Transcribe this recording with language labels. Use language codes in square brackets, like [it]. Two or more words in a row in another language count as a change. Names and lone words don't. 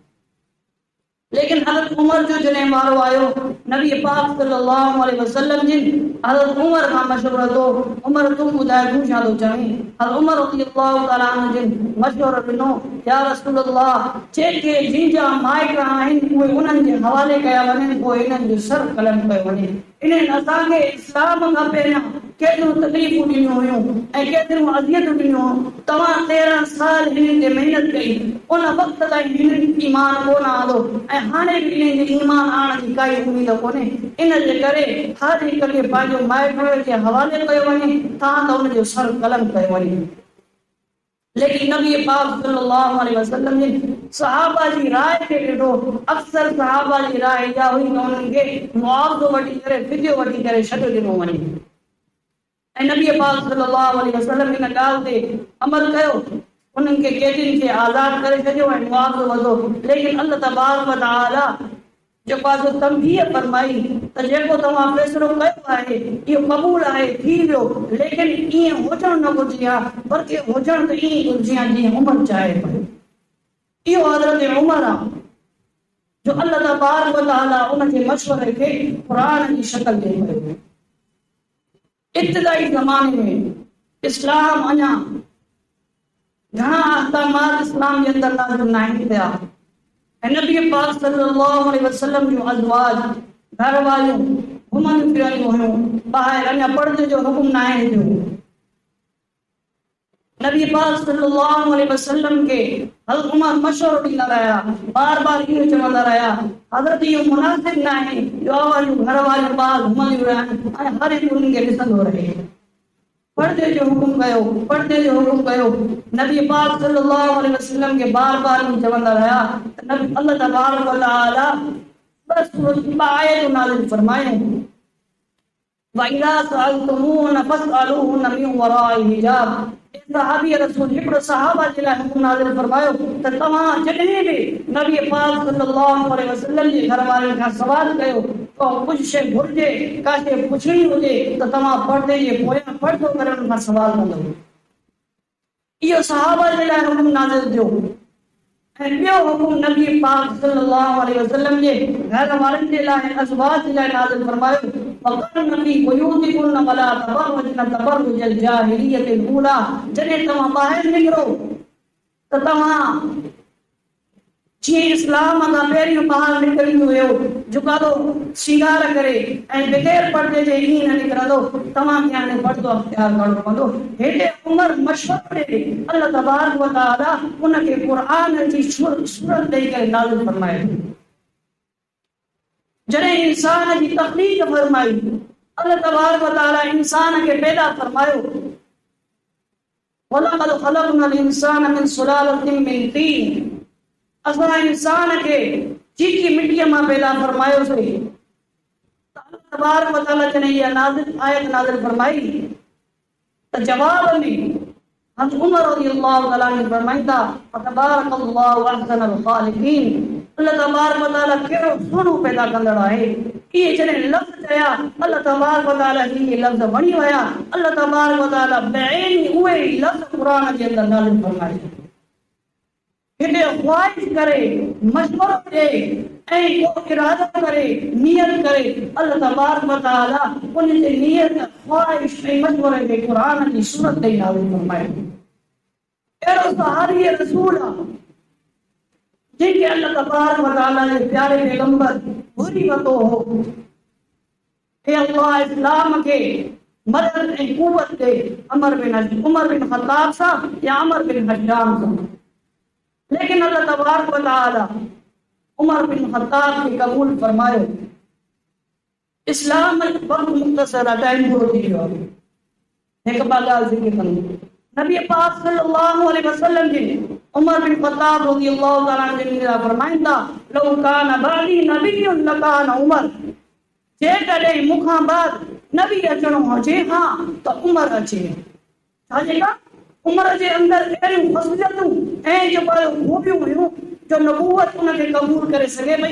[sd] लेकिन हज़रत उमर जो जॾहिं वारो आयो नबी पाक [ar] صلى الله عليه وسلم [sd] जी हज़रत उमर खां मशवरो तो उमर तूं ॿुधाए तूं छा थो चवीं हज़रत उमर [ar] رضي الله تعالى عنه [sd] जिन मशवरो ॾिनो [ar] يا رسول [sd] अल्लाह जेके जिंजा माइट आहिनि उहे उन्हनि जे हवाले कया वञनि पोइ इन्हनि जो सर कलम कयो वञे इन्हनि असांखे इस्लाम खां पहिरियां केतिरियूं तकलीफ़ूं ॾिनियूं हुयूं ऐं केतिरियूं अज़ियतूं ॾिनियूं तव्हां 13 साल हिननि ते महिनत कई उन वक़्त ताईं हिननि ईमान कोन आंदो ऐं हाणे बि इन्हनि जे ईमान आणण जी काई उमेद कोन्हे इन जे करे हर हिक खे पंहिंजो माइट जे हवाले कयो वञे तव्हां त उनजो सर कलम कयो वञे लेकिन नबी पाक [ar] صلى الله عليه وسلم [sd] ने सहाबा जी राय के ॾिठो अक्सर सहाबा जी राय इहा हुई त उन्हनि खे मुआवज़ो वठी करे फिदियो वठी करे छॾे ॾिनो वञे ऐं नबी पाक [ar] صلى الله عليه وسلم [sd] इन ॻाल्हि ते अमल कयो उन्हनि खे कैदियुनि खे आज़ाद करे छॾियो ऐं मुआवज़ो वधो लेकिन [ar] الله تبارك و تعالى [sd] जेको आहे तंबीह फरमाई त जेको तव्हां फ़ैसिलो कयो आहे इहो क़बूल आहे थी वियो लेकिन ईअं हुजणु न घुरिजे हा बल्कि हुजणु त ईअं घुरिजे हा जीअं उमर चाहे पियो इहो हज़रत उमर आहे जो [ar] الله تبارك و تعالى [sd] उनजे मशवरे खे क़ुरान जी शक्ल ॾे पियो इब्तिदाई ज़माने में इस्लाम अञा घणा अहकामात इस्लाम जे अंदरि नाज़िल न आहिनि थिया नबी पाक [ar] صلى الله عليه وسلم [sd] जो अज़वाज घर वालियूं घुमंदियूं फिरंदियूं हुयूं ॿाहिरि अञा पर्दे जो हुकुम न आहे थियो नबी पाक [ar] صلى الله عليه وسلم [sd] के हज़रत उमर मशवरो ॾींदा रहिया बार बार इहो चवंदा रहिया हज़रत इहो मुनासिब न आहे जो अवां घर वालियूं ॿाहिरि घुमंदियूं रहनि ऐं हर हिकु उन्हनि खे ॾिसंदो रहे पर्दे जो हुकुम कयो नबी पाक [ar] صلى الله عليه وسلم [sd] के बार बार चवंदा रहिया नबी [ar] الله تبارك و تعالى [sd] बस आयत नाज़िल फरमाए [ar] وإذا سألتموهن فاسألوهن من وراء حجاب [sd] सहाबी रसूल हिकिड़ो सहाबा जे लाइ हुकुम नाज़िल फरमायो त तव्हां जॾहिं बि नबी पाक [ar] صلى الله عليه وسلم [sd] जे घर वारनि खां सवाल कयो तो कुछ शइ घुरिजे का शइ पुछणी हुजे त तव्हां पर्दे जे पोयां पर्दो करे उन खां सवाल कंदो इहो सहाबा जे लाइ हुकुम नाज़िल थियो ऐं ॿियो हुकुम नबी पाक [ar] صلى الله عليه وسلم [sd] जे घर वारनि जे लाइ अज़वाज जे लाइ नाज़िल फरमायो [ar] وقرن في بيوتكن ولا تبرجن تبرج الجاهلية الأولى [sd] जॾहिं तव्हां ॿाहिरि निकिरो त तव्हां जी इस्लाम का पहिरियों ॿाहिरि निकिरंदो हुयो झुकादो श्रृंगार करे ऐं बग़ैर पर्दे जे ईअं न निकिरंदो तव्हांखे हाणे पर्दो अख़्तियार करणो पवंदो। हेॾे उमर मशवरे ॾे [ar] الله تبارك و تعالى [sd] उनखे क़ुर जी सूरत ॾेई करे नाज़िल फरमाए। जॾहिं इंसान जी तख़लीक़ फरमाई [ar] الله تبارك و تعالى [sd] इंसान खे पैदा फरमायो। [ar] ولقد خلقنا الإنسان من سلالة من طين, [sd] असां इंसान के चीकी मिट्टीअ मां पैदा फरमायोसीं। [ar] الله تبارك و تعالى [sd] जॾहिं इहा नाज़िल आयत नाज़िल फरमाई त जवाब में हज़रत उमर [ar] رضي الله تعالى [sd] ने फरमाईंदा [ar] تبارك الله أحسن الخالقين, الله تبارك و تعالى [sd] कहिड़ो सुहिणो पैदा कंदड़ आहे। इहे जॾहिं लफ़्ज़ चया [ar] الله تبارك و تعالى [sd] खे लफ़्ज़ वणी विया। [ar] الله تبارك و تعالى [sd] बेअनी उहे ई लफ़्ज़ क़ुर जे अंदरि नाज़िल फरमाए। हेॾे ख्वाहिश करे मशवरो ॾे ऐं को इरादो करे नियत करे [ar] الله تبارك و تعالى [sd] उन जे नियत ख्वाहिश ऐं मशवरे खे क़ुर जी सूरत ॾेई नाज़िल फरमाए। अहिड़ो सहारी रसूल आहे जंहिंखे [ar] الله تبارك و تعالى [sd] जे प्यारे पैगंबर घुरी वरितो हो। हे अल्लाह इस्लाम खे मदद ऐं क़ुव्वत ॾे उमर बिन ख़त्ताब सां या अमर बिन हज्जाम सां। लेकिन [ar] الله تبارك و تعالى [sd] उमर बिन ख़त्ताब खे क़बूल फरमायो। इस्लाम वक़्त मुख़्तसर आहे, टाइम पूरो थी वियो आहे। हिकु ॿ ॻाल्हि ज़िक्र कंदुमि। नबी पाक [ar] صلى الله عليه وسلم [sd] जी उमर बिन ख़त्ताब [ar] رضي الله تعالى عنه [sd] फरमाईंदा [ar] لو كان بعدي نبي لكان عمر, [sd] जेकॾहिं मूंखां बाद नबी अचणो हुजे हा त उमर अचे। छाजे का उमर जे अंदरि अहिड़ियूं ख़ासियतूं ऐं जेको खूबियूं हुयूं जो नबूवत उनखे क़बूल करे सघे पई।